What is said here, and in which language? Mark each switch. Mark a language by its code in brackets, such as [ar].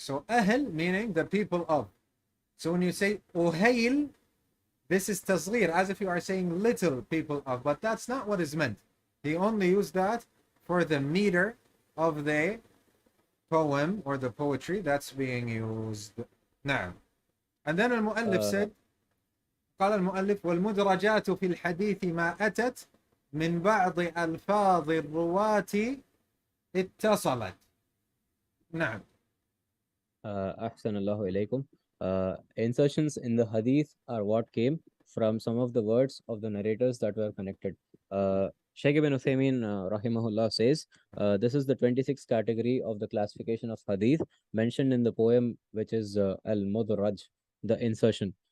[en] So ahl meaning the people of. So when you say uhail, this is tasghir, as if you are saying little people of, but that's not what is meant. He only used that for the meter of the poem or the poetry that's being used. Now, and then [ar] المؤلف [en] said, [ar] قال المؤلف والمدرجات في الحديث ما أتت من بعض ألفاظ الرواة اتصلت. نعم. أحسن الله إليكم. [en] Insertions in the hadith are what came from some of the words of the narrators that were connected. Shaykh ibn Uthaymeen rahimahullah says, this is the 26th category of the classification of hadith mentioned in the poem, which is al-mudraj, the insertion.